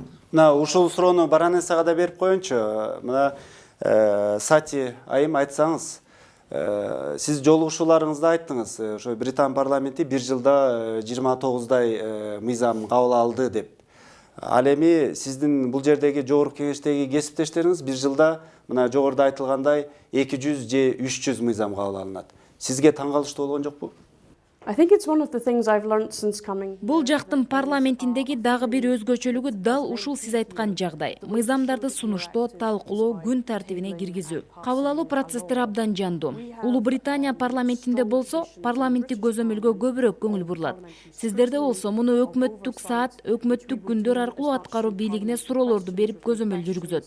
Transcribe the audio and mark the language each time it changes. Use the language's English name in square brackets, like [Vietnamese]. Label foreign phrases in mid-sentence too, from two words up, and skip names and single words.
[Kyrgyz] Мына ушул суроону баронессага да берип коеюнчу. Мына Сати айым, айтсаңыз, сиз жолугушууларыңызда айттыңыз, ошо Британ парламенти бир жылда 29дай мыйзам кабыл алды деп. Ал эми сиздин бул жердеги жогорку кеңештеги кесиптештериңиз бир жылда мына жогоруда айтылгандай 200 же 300 мыйзам кабыл алынат. Сизге таң калыштуу болгон жокпу? [English] I think it's one of the things I've learned since coming. [Kyrgyz] Бул жактын парламентиндеги дагы бир өзгөчөлүгү дал ушул сиз айткан жагдай. Мыйзамдарды сунуштоо, талкуулоо, күн тартибине киргизүү. Кабыл алуу процесстери абдан жандуу. Улуу Британия парламентинде болсо, парламенттик көзөмөлгө көбүрөөк көңүл бурулат. Сиздерде болсо, муну өкмөттүк саат, өкмөттүк күндөр аркылуу аткаруу бийлигине суроолорду берип көзөмөл жүргүзөт.